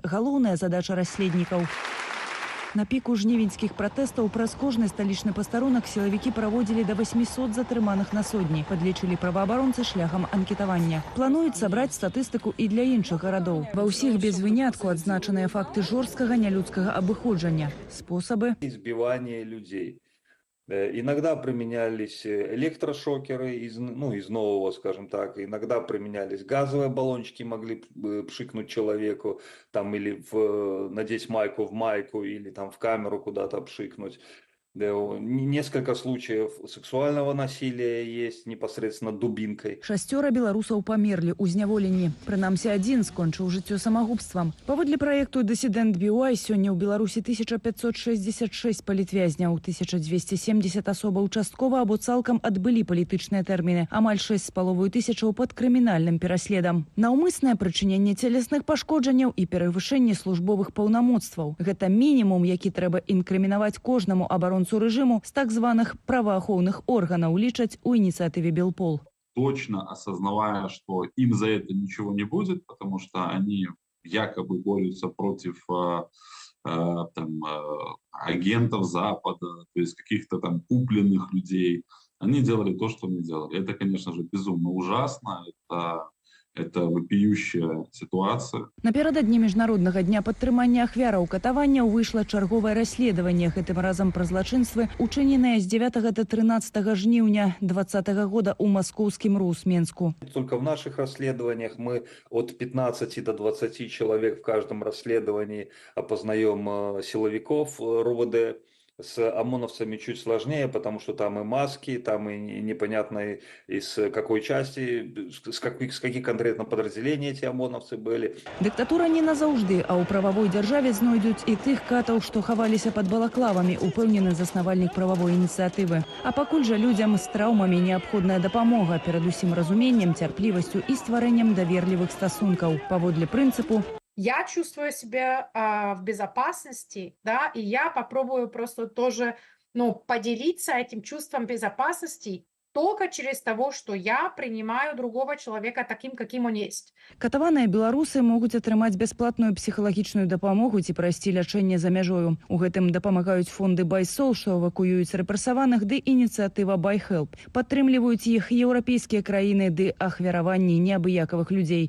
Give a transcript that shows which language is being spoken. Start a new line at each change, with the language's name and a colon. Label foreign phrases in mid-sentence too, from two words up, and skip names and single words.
Belarusian: Галоўная задача расследнікаў. На піку жнівеньскіх пратэстаў праз кожны сталічны пастарунак сілавікі праводзілі да 800 затрыманых на сотні. Падлічылі праваабаронцы шляхам анкетавання. Плануюць сабраць статыстыку і для іншых гарадоў. Ва ўсіх без вынятку адзначаныя факты жорсткага нялюдскага абыходжання. Спосабы
Russian: избивания людей. Иногда применялись электрошокеры из нового, скажем так. Иногда применялись газовые баллончики, могли пшикнуть человеку, там, или надеть майку в майку, или там в камеру куда-то пшикнуть. Несколько случаев сексуального насилия есть непосредственно дубинкой.
Belarusian: 6 беларусаў памерлі ў зняволенні. Прынамсі, адзін скончыў жыццё самагубствам. Паводле праекту «Дысідэнт BY» сёння ў Беларусі 1566 палітвязняў, 1270 асобаў часткова або цалкам адбылі палітычныя тэрміны, амаль 6500 пад крымінальным пераследам. Наўмыснае прычыненне целесных пашкоджанняў і перавышэнне службовых паўнамоцтваў. Гэта мінімум, які трэба інкрымінаваць кожнаму абаронцу режиму с так званых
Russian: правоохранных органов,
Belarusian: лічаць у инициативе Белпол.
Russian: Точно осознавая, что им за это ничего не будет, потому что они якобы борются против агентов Запада, то есть каких-то там купленных людей, они делали то, что они делали. Это, конечно же, безумно ужасно. Это вопиющая ситуация.
Belarusian: Наперададні міжнароднага дня падтрымання ахвяраў катаванняў выйшла чарговае расследаванне, гэтым разам пра злачынствы, учыненыя з 9 до 13 жніўня 2020 года ў маскоўскім РУС Менску.
Russian: Только в наших расследованиях мы от 15 до 20 человек в каждом расследовании опознаем силовиков РУВД. С ОМОНовцами чуть сложнее, потому что там и маски, там и непонятно из какой части, с каких конкретно подразделений эти ОМОНовцы были.
Belarusian: Дыктатура не назаўжды, а ў прававой дзяржаве знойдуць і тых катаў, што хаваліся пад балаклавамі, упэўнены заснавальнік прававой ініцыятывы. А пакуль жа людзям з траўмамі неабходная дапамога, перадусім разуменнем, цярплівасцю і стварэннем даверлівых стасункаў. Паводле прынцыпу
Russian: я чувствую себя в безопасности, да, и я попробую просто тоже, ну, поделиться этим чувством безопасности только через того, что я принимаю другого человека таким, каким он есть.
Belarusian: Катаваныя беларусы могуць атрымаць бясплатную псіхалагічную дапамогу ці прайсці лячэнне за мяжою. У гэтым дапамагаюць фонды «Байсол», што эвакуююць рэпрэсаваных, ды ініцыятыва «Байхелп». Падтрымліваюць іх еўрапейскія краіны ды ахвяраванні неабыякавых людзей.